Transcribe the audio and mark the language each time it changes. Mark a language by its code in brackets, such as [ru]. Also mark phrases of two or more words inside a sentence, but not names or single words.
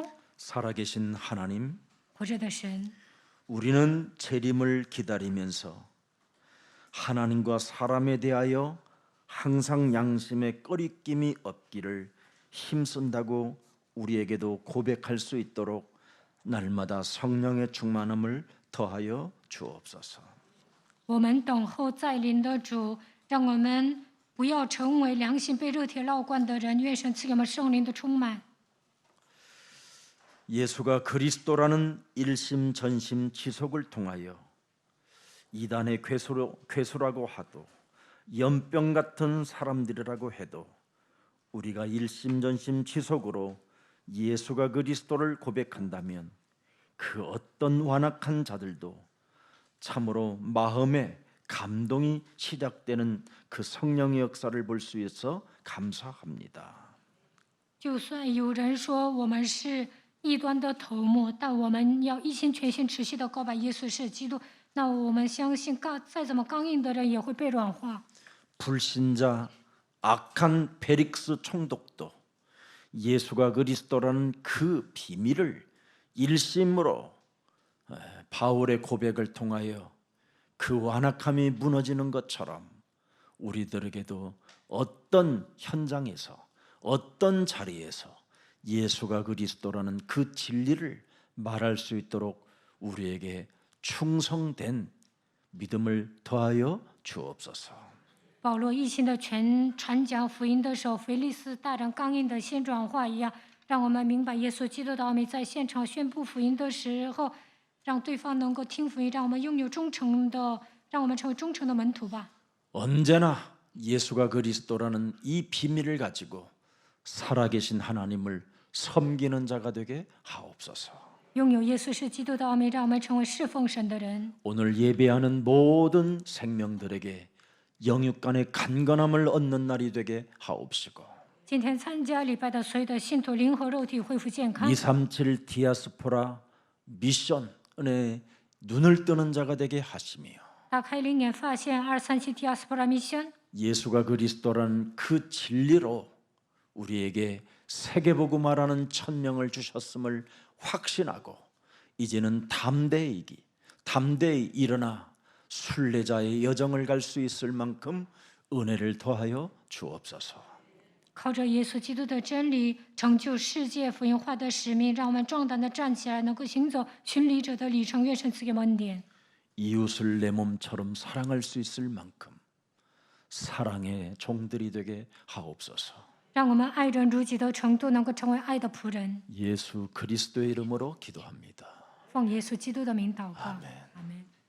[ko] 살아계신 하나님, [zh] 活着的神， [ko] 우리는 재림을 기다리면서 하나님과 사람에 대하여 항상 양심에 꺼리낌이 없기를 힘쓴다고 우리에게도 고백할 수 있도록 날마다 성령의 충만함을 더하여 주옵소서. [zh] 我们等候再临的主，让我们不要成为良心被热铁烙惯的人。愿神赐给我们圣灵的充满。 [ko] 예수가 그리스도라는 일심전심지속을 통하여 이단의 괴수라고 하도 연병 같은 사람들이라고 해도 우리가 일심전심지속으로 예수가 그리스도를 고백한다면 그 어떤 완악한 자들도 참으로 마음에 감동이 시작되는 그 성령의 역사를 볼 수 있어 감사합니다. [zh] 就算有人说我们是异端的头目，但我们要一心全心持续的告白耶稣是基督。那我们相信，再怎么刚硬的人也会被软化。 [ko] 불신자 악한 페릭스 총독도 예수가 그리스도라는 그 비밀을 일심으로 바울의 고백을 통하여 그 완악함이 무너지는 것처럼 우리들에게도 어떤 현장에서 어떤 자리에서 예수가 그리스도라는 그 진리를 말할 수 있도록 우리에게 충성된 믿음을 더하여 주옵소서. [zh] 保罗一心的传讲福音的时候，腓利斯大人刚硬的先转化一样，让我们明白耶稣基督的奥秘。在现场宣布福音的时候，让对方能够听福音，让我们拥有让我们成为忠诚的门徒吧。 [ko] 언제나 예수가 그리스도라는 이 비밀을 가지고 살아계신 하나님을 섬기는 자가 되게 하옵소서. [zh] 拥有耶稣是基督的奥秘，让我们成为侍奉神的人。 [ko] 오늘 예배하는 모든 생명들에게 영육 간의 간건함을 얻는 날이 되게 하옵시고 [zh] 今天参加礼拜的所有的信徒，灵和肉体恢复健康。 [ko] 237 디아스포라 미션에 눈을 뜨는 자가 되게 하시며 [zh] 打开灵眼，发现237 [ko] 디아스포라 미션， 예수가 그리스도라는 그 진리로 우리에게 세계복음화라는 천명을 주셨음을 확신하고 이제는 담대히 일어나 순례자의 여정을 갈 수 있을 만큼 은혜를 더하여 주옵소서. [zh] 靠着耶稣基督的真理，成就世界福音化的使命，让我们壮胆的站起来，能够行走巡礼者的里程。愿神赐给我们恩典， [ko] 이웃을 내 몸처럼 사랑할 수 있을 만큼 사랑의 종들이 되게 하옵소서. [zh] 让我们爱人如己的程度，能够成为爱的仆人。 [ko] 예수 그리스도의 이름으로 기도합니다. [zh] 奉耶稣基督的名祷告，阿门。